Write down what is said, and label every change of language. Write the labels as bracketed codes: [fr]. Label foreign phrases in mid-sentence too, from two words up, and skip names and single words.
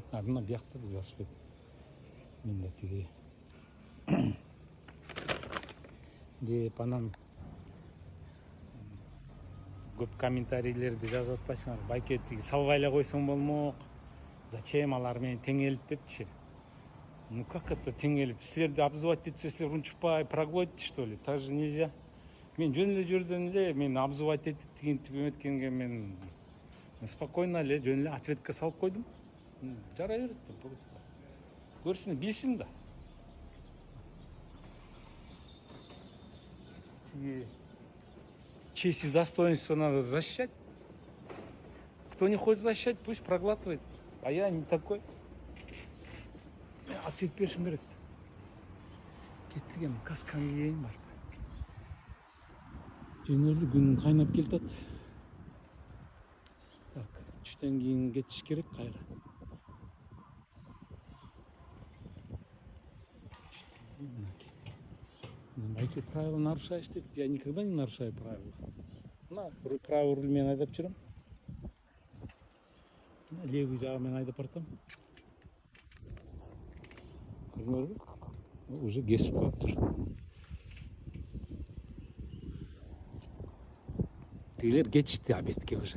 [ky] Мына буякта велосипед. Менде тиги. Деп анан көп комментарийлерди жазып атпайсыңар. Байке тиги салбай эле койсоң болмок. Зачем алар менен теңелип депчи. [ru] Ну как это [ky] теңелип? Силерди обзывать этсе, силер унчукпай прогонить, [ru] что ли? Так же нельзя. [ky] Мен жөн эле жүрдөн эле, мен обзывать этип тигинтип эметкенге мен спокойно эле жөн эле ответка салып койдум. Жарай берет да. Көрсүн, билсин да. [ru] Честь и достоинство надо защищать. Кто не хочет защищать, пусть проглатывает. А я не такой. [ky] Ответ беришим берет. Кеттик эми касканы кийейин бар. Жөнөлүү күн кайнап келатат. Так, түштөн кийин кетиш керек кайра. [ru] Эти правила нарушаешь, я никогда не нарушаю правила. Правый руль [ky] мен айдап жүрөм. Левый жагы мен айдап бартам. Көрдүңөрбү? Уже кесип коюптур. Тигилер кетишти абетке уже.